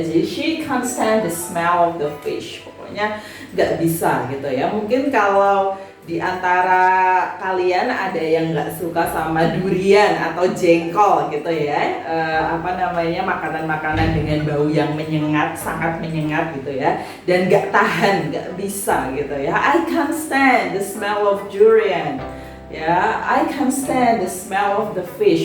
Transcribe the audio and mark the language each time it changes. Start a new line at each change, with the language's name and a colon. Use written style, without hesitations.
Indonesian: Jadi
English: she can't stand the smell of the fish.
Indonesian: Pokoknya nggak bisa gitu ya. Mungkin kalau di antara kalian ada yang nggak suka sama durian atau jengkol gitu ya, makanan-makanan dengan bau yang menyengat, sangat menyengat gitu ya, dan nggak tahan, nggak bisa gitu ya.
English: I can't stand the smell of durian
Indonesian: ya.
English: I can't stand the smell of the fish.